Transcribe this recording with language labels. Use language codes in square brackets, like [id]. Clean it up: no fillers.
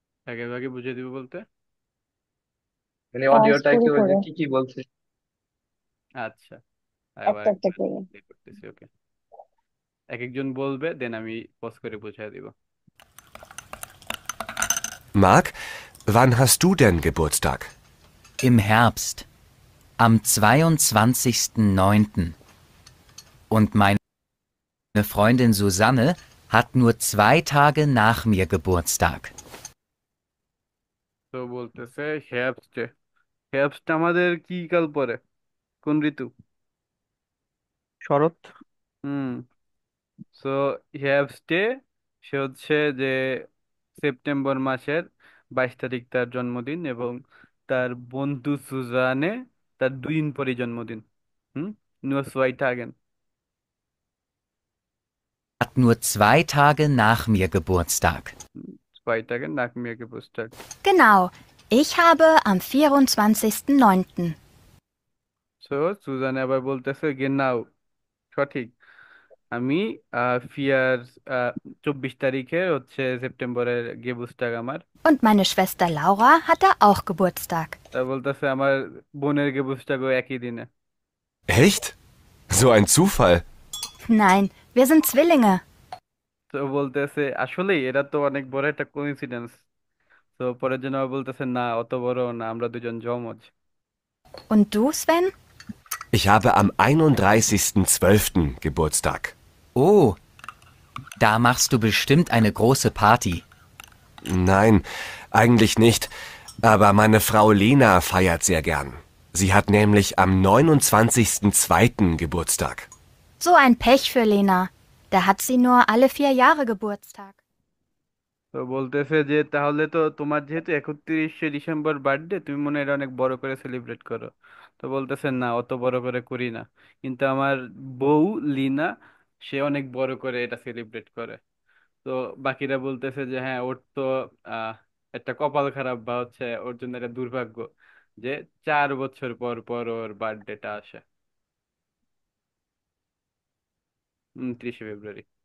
[bn] আগে ভাগে বুঝিয়ে দিব বলতে? মানে পজ অডিওটা করে একটু ওই যে করে কি কি বলছে। আচ্ছা আবার একটা একটা একবার করে। play করতেছি। ওকে, এক একজন বলবে, দেন আমি পজ করে বুঝিয়ে দিব। [de] Marc, wann hast du denn Geburtstag? Im Herbst, am 22.09. Und meine Freundin Susanne hat nur 2 Tage nach mir Geburtstag. [bn] তো বলতেছে হেয়াপস্টে, হেয়াপস্ট আমাদের কি কাল পরে, কোন ঋতু? শরৎ। হুম। সো হেয়াপস্টে সে হচ্ছে যে সেপ্টেম্বর মাসের 22 তারিখ তার জন্মদিন, এবং তার বন্ধু সুজানে তার 2 দিন পরে জন্মদিন। [de] হুম, nur 2 Tagen। Hat nur 2 Tage nach mir Geburtstag. 2 Tage nach mir Geburtstag। Genau, ich habe am 24.09. [bn] So সুজানে আবার বলতেছে genau, সঠিক, আমি ফিয়ার 24 তারিখে হচ্ছে সেপ্টেম্বরের গেবুস্টাগ আমার। [de] Und meine Schwester Laura hatte auch Geburtstag. তা বলতেছে আমার বোনের গেবুস্টাগও একই দিনে। Echt? So ein Zufall. Nein, wir sind Zwillinge. [bn] তো বলতেছে আসলে এরা তো অনেক বড় একটা কোইন্সিডেন্স। তো পরের জন্য আবার বলতেছে না, অত বড় না, আমরা দুজন জমজ। [de] Und du, Sven? Ich habe am 31.12. Geburtstag. Oh, da machst du bestimmt eine große Party. Nein, eigentlich nicht. Aber meine Frau Lena feiert sehr gern. Sie hat nämlich am 29.02. Geburtstag. So ein Pech für Lena. Da hat sie nur alle 4 Jahre Geburtstag. [bn] তো বলতেছে যে তাহলে তো তোমার যেহেতু 31শে December birthday, তুমি মনে হয় এটা অনেক বড় করে সেলিব্রেট করো। তো বলতেছে না, অত বড় করে করি না, কিন্তু আমার বউ লিনা সে অনেক বড় করে এটা সেলিব্রেট করে। তো বাকিরা বলতেছে যে হ্যাঁ, ওর তো আহ একটা কপাল খারাপ, বা হচ্ছে ওর জন্য একটা দুর্ভাগ্য যে 4 বছর পর পর ওর বার্থডেটা আসে, 29শে ফেব্রুয়ারি।